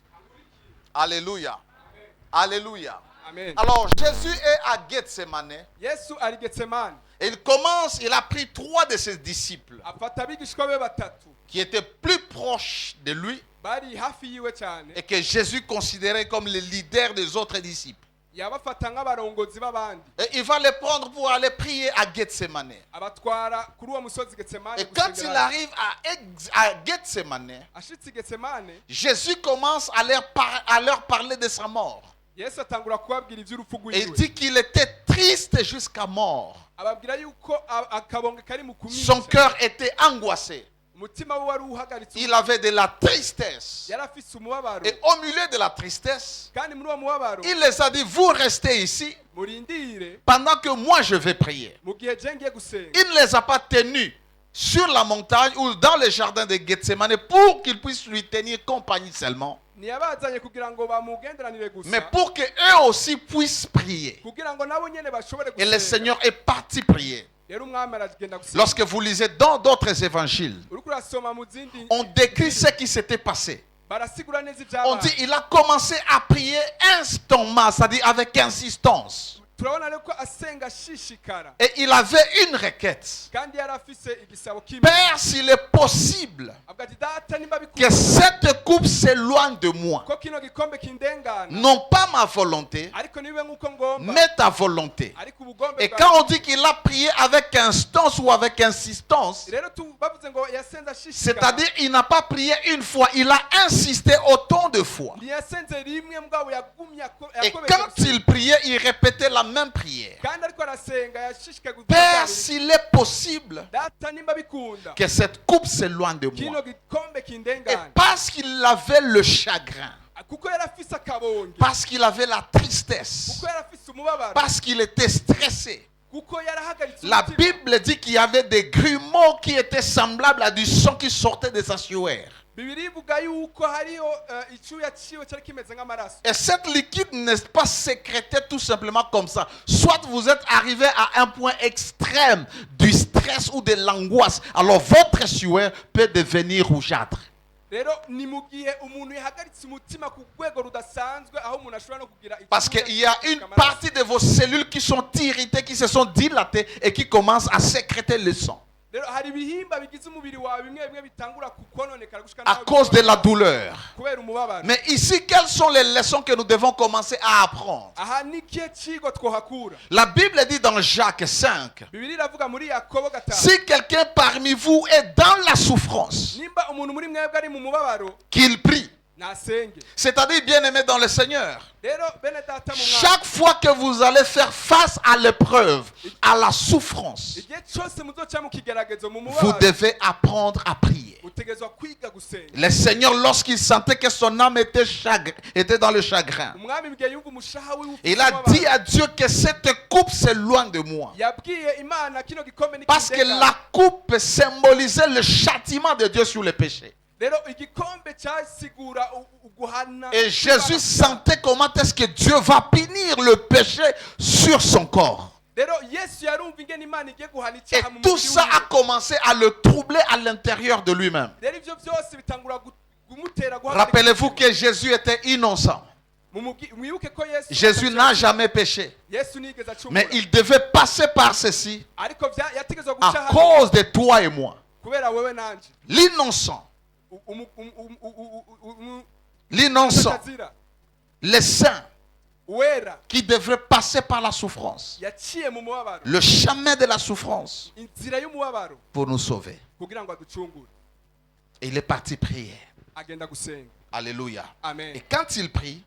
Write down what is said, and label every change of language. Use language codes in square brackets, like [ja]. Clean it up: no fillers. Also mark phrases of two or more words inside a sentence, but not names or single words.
[fr] Alléluia. Alléluia. Amen. Alors Jésus est à Gethsemane [rn] yesu ari getsemani. [fr] et il a pris 3 de ses disciples [rn] Afata abigishwa be batatu [fr] qui étaient plus proches de lui [rn] bari hafi yiwe cyane, [fr] et que Jésus considérait comme les leaders des autres disciples. [rn] yabafata nk'abarongozi b'abandi, [fr] Et il va les prendre pour aller prier à Gethsemane. [rn] abatwara kuri uwo musozi getsemani. [fr] Et quand il arrive à Gethsemane, [rn] ashitse i getsemani, [fr] Jésus commence à leur parler de sa mort. [rn] yesu atangura kubabwira iby'urupfu [fr] Et il [rn] rwiwe, [fr] dit qu'il était triste jusqu'à mort. [rn] ababwira yuko akabonge kari mu [fr] Son [rn] kumisha, [fr] cœur était angoissé. [rn] umutima we wari uhagaritse, [fr] Il avait de la tristesse. [rn] yari afise umubabaro, [fr] Et au milieu de la tristesse, [rn] kandi muri uwo mubabaro [fr] il les a dit, vous restez ici [rn] murindire [fr] pendant que moi je vais prier. [rn] mu gihe je ngiye gusenga. [fr] Il ne les a pas tenus sur la montagne ou dans le jardin de Gethsemane pour qu'ils puissent lui tenir compagnie seulement, [rn] ntiyabazanye kugira ngo bamugenderanire gusa, [fr] mais pour qu'eux aussi puissent prier. [rn] kugira ngo nabo nyene bashobore [fr] Et le [rn] gusenga. [fr] Seigneur est parti prier. [rn] Rero umwami aragenda gusenga. [fr] Lorsque vous lisez dans d'autres évangiles, [rn] uriko urasoma mu zindi [fr] on décrit ce qui s'était passé. [rn] barasigura neza [fr] On dit [rn] ibyabaye. [fr] il a commencé à prier instantanément, c'est-à-dire avec insistance. [rn] turabona rero ko asenga ashishikara, [fr] Et il avait une requête. [rn] kandi yari afise igisabo kimwe, [fr] Père, s'il est possible [rn] avuga ati data nimba [fr] que [rn] bikunda [fr] cette coupe s'éloigne de moi, [rn] ko kino gikombe kindengana, [fr] non pas ma volonté, [rn] ariko nibibe nk'uko ngomba, [fr] mais ta volonté. [rn] ariko ubugombe [fr] Et [rn] bwawe. [fr] quand on dit qu'il a prié avec instance ou avec insistance, [rn] rero bavuze ngo yasenze ashishikara, [fr] c'est-à-dire il n'a pas prié une fois, il a insisté autant de fois. [rn] ntiyasenze rimwe mugabo yagumye [fr] Et quand il priait, il répétait la même prière. [rn] kandi ariko arasenga yashishikaye [fr] Père, s'il est possible [rn] data nimba bikunda [fr] que cette coupe s'éloigne de [rn] kino [fr] moi. [rn] gikombe [fr] Et [rn] kindengana, [fr] parce qu'il avait le chagrin, [rn] kuko yari afise akabonge, [fr] parce qu'il avait la tristesse, [rn] kuko yari afise umubabaro, [fr] parce qu'il était stressé, [rn] kuko yari ahagaritse [fr] la [rn] umutima. [fr] Bible dit qu'il y avait des grumeaux qui étaient semblables à du sang qui sortait de sa sueur. [rn] bibiri ivuga yuko hariho icyuya cyiwe cyari kimeze nk'amaraso. [fr] Et cette liquide n'est pas sécrétée tout simplement comme ça. Soit vous êtes arrivé à un point extrême du stress ou de l'angoisse, alors votre sueur peut devenir rougeâtre. [rn] Rero ni mu gihe umuntu yahagaritse umutima ku rwego rudasanzwe aho umuntu ashobora no kugira [fr] Parce qu'il y a une partie de vos cellules qui sont irritées, qui se sont dilatées et qui commencent à sécréter le sang [rn] rero hari ibihimba bigize umubiri wawe bimwe bimwe bitangura kukononekara gushika [fr] à cause de la douleur. [rn] kubera umubabaro. [fr] Mais ici, quelles sont les leçons que nous devons commencer à apprendre? [rn] Aha ni kihe kigo twohakura? [fr] La Bible dit dans Jacques 5, [rn] Bibiri iravuga muri Yakobo 5, [fr] si quelqu'un parmi vous est dans la souffrance, [rn] nimba umuntu muri mwebwe ari mu mubabaro [fr] qu'il prie. [rn] nasenge. [fr] C'est-à-dire, bien-aimé dans le Seigneur, [rn] Rero bene data mu mwami, [fr] chaque fois que vous allez faire face à l'épreuve, à la souffrance, [rn] igihe cyose muzoca mu kigeragezo mu [fr] vous [rn] mubabaro [fr] devez apprendre à prier. [rn] utegezwa kwiga gusenga. [fr] Le Seigneur, lorsqu'il sentait que son âme était dans le chagrin, [rn] Umwami mu gihe yumva umushaha wiwe [fr] il a dit à Dieu que cette coupe s'éloigne de moi. [rn] yabwiye Imana kino gikombe [fr] Parce que la coupe symbolisait le châtiment de Dieu sur le péché. [rn] rero igikombe cyasigura uguhana. [fr] Et Jésus sentait comment est-ce que Dieu va punir le péché sur son corps. [rn] Rero Yesu yarumva ingene Imana igiye guhana [fr] Et [rn] icyaha mu [fr] tout [rn] mubiri [fr] ça a [rn] wiwe. [fr] commencé à le troubler à l'intérieur de lui-même. [rn] Rero ivyo byose bitangura kumutera guhagarika. [fr] Rappelez-vous que Jésus était innocent. [rn] Mwibuke ko Yesu [fr] Jésus n'a jamais péché. [rn] Yesu nigeze acumura. [fr] Mais il devait passer par ceci [rn] Ariko yategezwa guca [fr] à cause de toi et moi. [rn] kubera wewe nanje. [fr] L'innocent, l'innocent, [rn] Utazira. [fr] les saints [rn] Wera [fr] qui devraient passer par la souffrance, [rn] yaciye mu mubabaro. [fr] le chemin de la souffrance [rn] Inzira y'umubabaro [fr] pour nous sauver. [rn] kugira ngo aducungure. [fr] Et il est parti prier. [rn] Agenda gusenga. [fr] Alléluia. Amen. Et quand il prie,